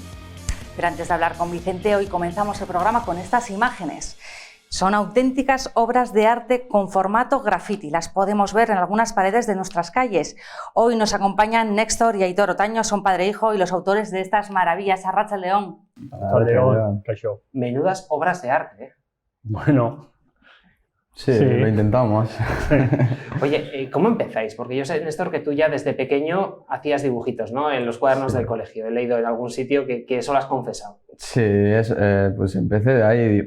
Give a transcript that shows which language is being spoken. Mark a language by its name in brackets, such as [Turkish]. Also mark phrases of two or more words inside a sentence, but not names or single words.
[Spanish] Pero antes de hablar con Vicente, hoy comenzamos el programa con estas imágenes. Son auténticas obras de arte con formato graffiti. Las podemos ver en algunas paredes de nuestras calles. Hoy nos acompañan Néstor y Aitor Otaño, son padre e hijo y los autores de estas maravillas. [Basque] Arratsaldeon. Arratsaldeon, kaixo. [Spanish] Menudas obras de arte, ¿eh? Bueno, sí, lo intentamos. Oye, ¿cómo empezáis? Porque yo sé, Néstor, que tú ya desde pequeño hacías dibujitos, ¿no? En los cuadernos del colegio. He leído en algún sitio que eso lo has confesado. Sí, pues empecé de ahí.